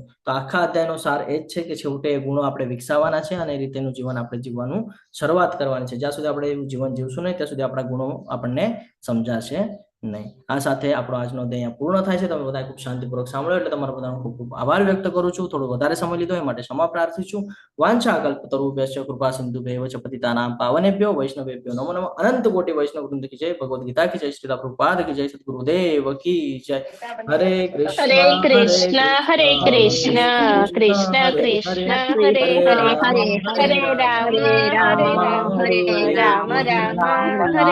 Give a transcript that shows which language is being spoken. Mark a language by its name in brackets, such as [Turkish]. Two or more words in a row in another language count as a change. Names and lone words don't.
[Gujarati] તો આખા અધ્યાયનો સાર એ જ છે કે છેવટે એ ગુણો આપણે વિકસાવવાના છે અને એ રીતેનું જીવન આપણે જીવવાનું શરૂઆત કરવાની છે. જ્યાં સુધી આપણે એવું જીવન જીવશું નહીં ત્યાં સુધી આપણા ગુણો આપણને સમજાશે નહીં. આ સાથે આપણો આજનો અધ્યાય પૂર્ણ થાય છે. તમે બધા ખૂબ શાંતિપૂર્વક સાંભળ્યો એટલે તમારો બધાનો ખૂબ ખૂબ આભાર વ્યક્ત કરું છું. થોડો વધારે સમય લીધો એ માટે ક્ષમા પ્રાર્થું છું. [Sanskrit] વાંછા કલ્પતરુભ્યશ્ચ કૃપા સિંધુભ્યૈવ ચ પતિતાનાં પાવનેભ્યો વૈષ્ણવેભ્યો નમો નમઃ. [Hindi] अनंत कोटी वैष्णव वृंद की जय. भगवद गीता की जय. श्रीला प्रभुपाद की जय. सदगुरुदेव की जय. [Sanskrit] હરે કૃષ્ણ હરે કૃષ્ણ હરે કૃષ્ણ કૃષ્ણ કૃષ્ણ હરે હરે હરે રામ હરે રામ રામ રામ હરે